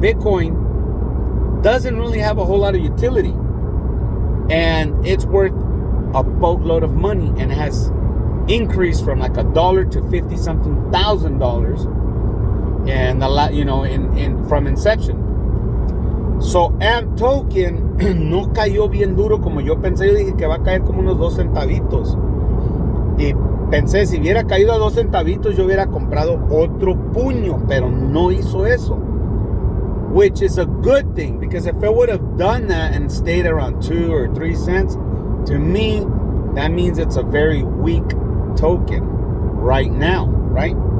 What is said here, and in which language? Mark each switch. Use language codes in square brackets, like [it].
[en] Bitcoin doesn't really have a whole lot of utility, and it's worth a boatload of money, and it has increased from like $1 to $50-something thousand, and a lot, from inception. [es] So AMP token no cayó bien duro como yo pensé. Yo dije que va a caer como unos 2 centavitos. Y pensé, si hubiera caído a 2 centavitos, yo hubiera comprado otro puño, pero no hizo eso. [en] Which is a good thing, because if it would have done that and stayed around 2 or 3 cents, to me, that means it's a very weak token right now, right?